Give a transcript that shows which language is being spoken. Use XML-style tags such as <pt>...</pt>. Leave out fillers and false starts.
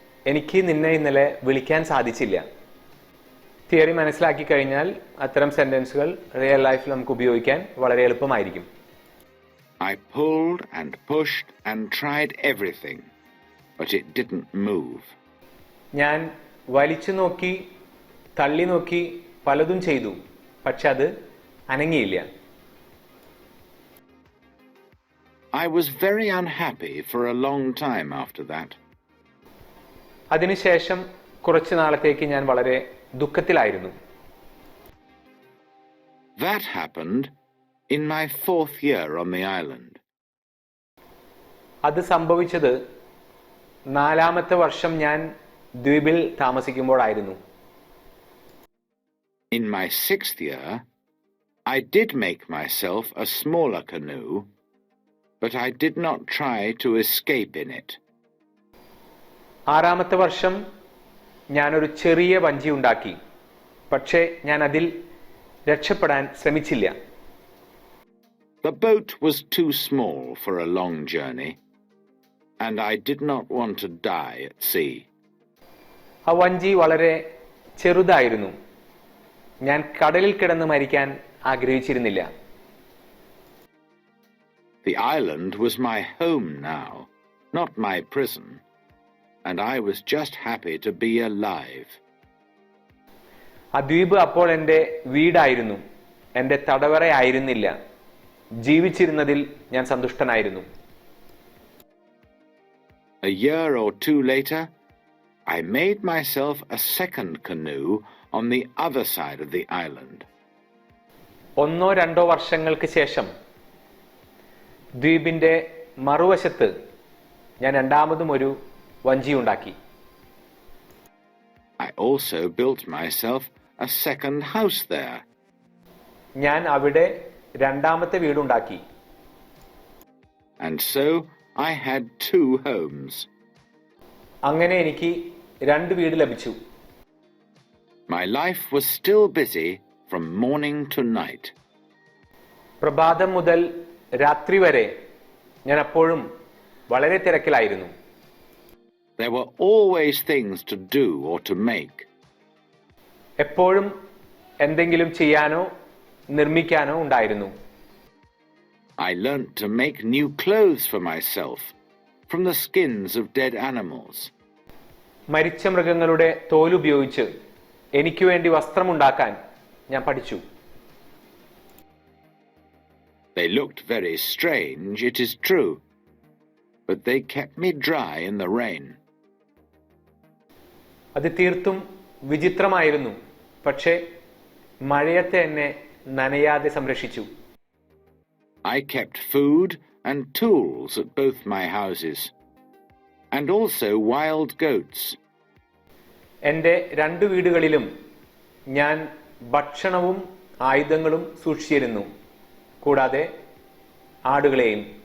<ml>എനിക്ക് നിന്നെ ഇന്നലെ വിളിക്കാൻ സാധിച്ചില്ല. തിയറി മനസ്സിലാക്കി കഴിഞ്ഞാൽ അത്തരം സെന്റൻസുകൾ റിയൽ ലൈഫിൽ നമുക്ക് ഉപയോഗിക്കാൻ വളരെ എളുപ്പമായിരിക്കും.</ml> <en>I pulled and pushed and tried everything, but it didn't move.</en> <ml>ഞാൻ വലിച്ചു നോക്കി, തള്ളി നോക്കി, പലതും ചെയ്തു, പക്ഷെ അത് അനങ്ങിയില്ല.</ml> <en>I was very unhappy for a long time after that.</en> <ml>അതിനുശേഷം കുറച്ചു നാളത്തേക്ക് ഞാൻ വളരെ ദുഃഖത്തിലായിരുന്നു.</ml> <en>That happened in my 4th year on the island.</en> <ml>അത് സംഭവിച്ചത് 4ാമത്തെ വർഷം ഞാൻ ദ്വീപിൽ താമസിക്കുമ്പോഴായിരുന്നു.</ml> <en>In my 6th year, I did make myself a smaller canoe, but I did not try to escape in it.</en> <ml>6ാമത്തെ വർഷം ഞാനൊരു ചെറിയ വഞ്ചി ഉണ്ടാക്കി, പക്ഷേ ഞാൻ അതിൽ രക്ഷപ്പെടാൻ ശ്രമിച്ചില്ല.</ml> <en>The boat was too small for a long journey, and I did not want to die at sea.</en> <ml>ആ വഞ്ചി വളരെ ചെറുതായിരുന്നു. ഞാൻ കടലിൽ കിടന്ന് മരിക്കാൻ ആഗ്രഹിച്ചിരുന്നില്ല.</ml> <en>The island was my home now, not my prison, and I was just happy to be alive.</en> <ml>ആ ദ്വീപ് അപ്പോൾ എൻ്റെ വീടായിരുന്നു, എൻ്റെ തടവറയായിരുന്നില്ല. ജീവിച്ചിരുന്നതിൽ ഞാൻ സന്തുഷ്ടനായിരുന്നു.</ml> <en>A year or two later, I made myself a second canoe on the other side of the island.</en> <ml>1-2 വർഷങ്ങൾക്ക് ശേഷം ദ്വീപിന്റെ മറുവശത്ത് ഞാൻ രണ്ടാമതും ഒരു വഞ്ചി ഉണ്ടാക്കി.</ml> <en>I also built myself a second house there.</en> <ml>ഞാൻ അവിടെ രണ്ടാമത്തെ വീടുണ്ടാക്കി.</ml> <en>And so I had 2 homes.</en> <ml>അങ്ങനെ എനിക്ക് 2 വീട് ലഭിച്ചു.</ml> <en>My life was still busy from morning to night.</en> <ml>പ്രഭാതം മുതൽ രാത്രി വരെ ഞാൻ അപ്പോഴും വളരെ തിരക്കിലായിരുന്നു.</ml> <en>There were always things to do or to make.</en> <ml>എപ്പോഴും എന്തെങ്കിലും ചെയ്യാനോ നിർമ്മിക്കാനോ ഉണ്ടായിരുന്നു.</ml> <en>I learnt to make new clothes for myself from the skins of dead animals.</en> <ml>മരിച്ച മൃഗങ്ങളുടെ തോലുപയോഗിച്ച് എനിക്ക് വേണ്ടി വസ്ത്രമുണ്ടാക്കാൻ ഞാൻ പഠിച്ചു.</ml> <en>They looked very strange, it is true, but they kept me dry in the rain.</en> <ml>അത് തീർത്തും വിചിത്രമായിരുന്നു, പക്ഷേ മഴയത്തെ എന്നെ നനയാതെ സംരക്ഷിച്ചു.</ml> <en>I kept food and tools at both my houses, and also wild goats.</en> <ml>എൻ്റെ 2 വീടുകളിലും ഞാൻ ഭക്ഷണവും ആയുധങ്ങളും സൂക്ഷിച്ചിരുന്നു, കൂടാതെ ആടുകളെയും.</ml>